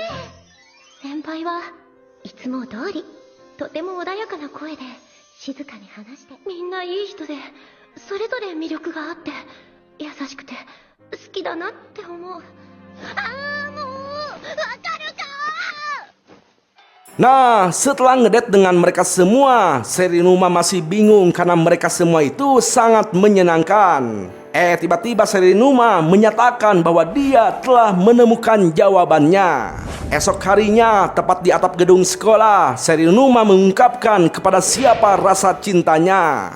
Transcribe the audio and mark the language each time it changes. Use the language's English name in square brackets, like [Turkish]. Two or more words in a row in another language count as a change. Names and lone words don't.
[Japanese] 先輩はいつも通りとても穏やかな声で静かに話して、みんないい人でそれぞれ魅力があって優しくて好きだなって思う。ああ、もうわかるか。 [Indonesian] Nah, setelah ngedate dengan mereka semua, Serinuma masih bingung karena mereka semua itu sangat menyenangkan. Tiba-tiba Serinuma menyatakan bahwa dia telah menemukan jawabannya. Esok harinya, tepat di atap gedung sekolah, Serinuma mengungkapkan kepada siapa rasa cintanya.